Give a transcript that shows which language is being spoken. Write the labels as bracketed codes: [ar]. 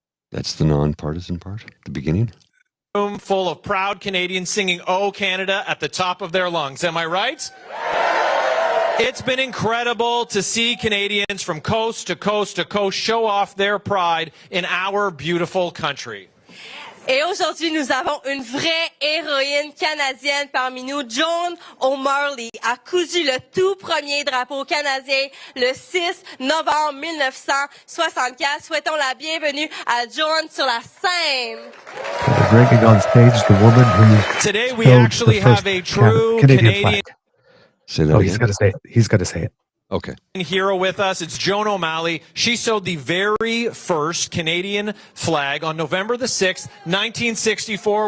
[en] That's the nonpartisan part, the beginning. Room full of proud Canadians singing "Oh Canada" at the top of their lungs. Am I right? It's been incredible to see Canadians from coast to coast to coast show off their pride in our beautiful country. [fr] Et aujourd'hui, nous avons une vraie héroïne canadienne parmi nous. Joan O'Malley a cousu le tout premier drapeau canadien le 6 novembre 1964. Souhaitons la bienvenue à Joan sur la scène. [en] Bringing on stage the woman who Today we actually have a true Canadian flag. Say that Oh, again? he's got to say it. He's got to say it. Okay. Hero with us. It's Joan O'Malley. She sewed the very first Canadian flag on November the 6th, 1964.